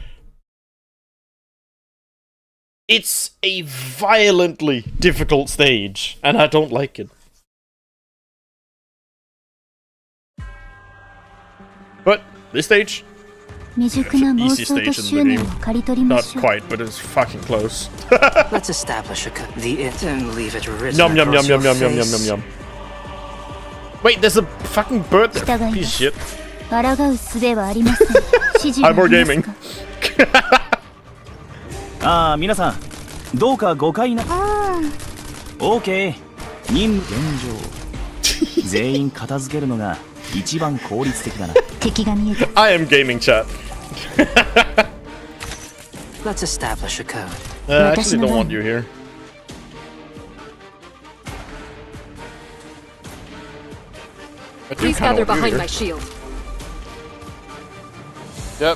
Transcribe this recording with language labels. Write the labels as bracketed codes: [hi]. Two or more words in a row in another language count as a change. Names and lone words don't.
[en] It's a violently difficult stage, and I don't like it. But this stage, easy stage in the game. Not quite, but it's fucking close. Let's establish the it and leave it written Yum yum yum across yum your yum yum yum face. yum yum. Wait, there's a fucking bird there. Piece of shit. Hybor Gaming. [ja] ああ、皆さん、どうか誤解な。OK。任務現状。全員片付けるのが一番効率的だな。敵が見えて。 [en] I am gaming chat. Let's establish a code. I actually don't want you here. Please gather behind my shield. Yep.